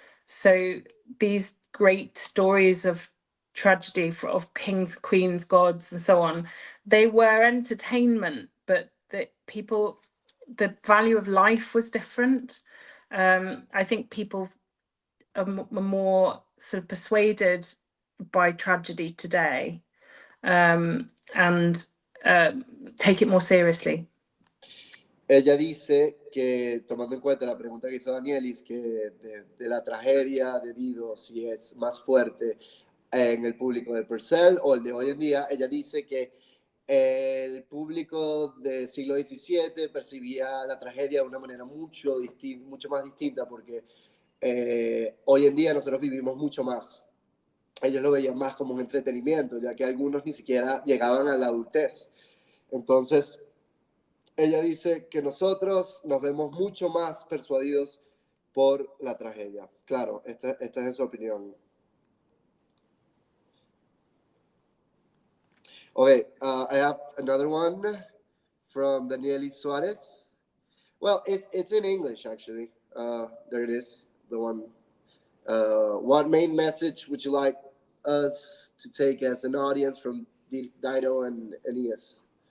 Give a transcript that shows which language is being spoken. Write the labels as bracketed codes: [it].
[en] So these great stories of tragedy of kings, queens, gods, and so on, they were entertainment, but the value of life was different. I think people are more sort of persuaded by tragedy today and take it more seriously. [es] Ella dice que, tomando en cuenta la pregunta que hizo Danielis, que de la tragedia de Dido, si es más fuerte en el público de Purcell o el de hoy en día, ella dice que el público del siglo XVII percibía la tragedia de una manera mucho más distinta, porque hoy en día nosotros vivimos mucho más. Ellos lo veían más como un entretenimiento, ya que algunos ni siquiera llegaban a la adultez. Entonces, ella dice que nosotros nos vemos mucho más persuadidos por la tragedia. Claro, esta es su opinión. [en] Okay, I have another one from Danielis Suarez. Well, it's in English, actually. There it is, the one. What main message would you like us to take as an audience from Dido and Aeneas?